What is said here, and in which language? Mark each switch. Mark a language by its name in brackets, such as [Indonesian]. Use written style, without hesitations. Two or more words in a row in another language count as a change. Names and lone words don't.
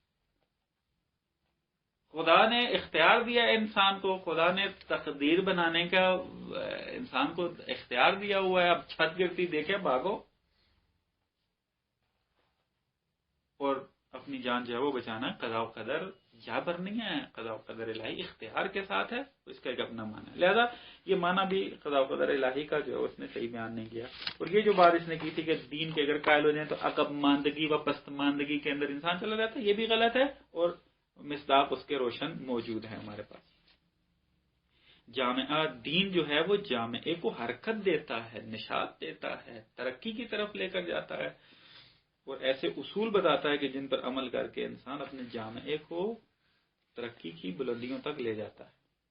[Urdu] خدا نے اختیار دیا انسان کو، خدا نے تقدیر بنانے کا انسان کو اختیار دیا ہوا ہے، اب چھت گرتی دیکھے بھاگو، اور اپنی جان جو ہے وہ بچانا قضاء و قدر جابر نہیں ہے، قضاء و قدر الہی اختیار کے ساتھ ہے، اس کا ایک اپنا معنی ہے۔ لہذا یہ معنی بھی قضاء و قدر الہی کا جو ہے اس نے صحیح بیان نہیں کیا۔ اور یہ جو بات اس نے کی تھی کہ دین کے اگر قائل ہو جائیں تو [Persian] عقب ماندگی [Urdu] و پسماندگی کے اندر انسان چلا جاتا ہے، یہ بھی غلط ہے، اور مصداق اس کے روشن موجود ہے ہمارے پاس۔ جامعہ دین جو ہے وہ جامعے کو حرکت دیتا ہے، نشاط دیتا ہے، ترقی کی طرف لے کر جاتا ہے، اور ایسے اصول بتاتا ہے کہ جن پر عمل کر کے انسان اپنے جامعے کو ترقی کی بلندیوں تک لے جاتا ہے۔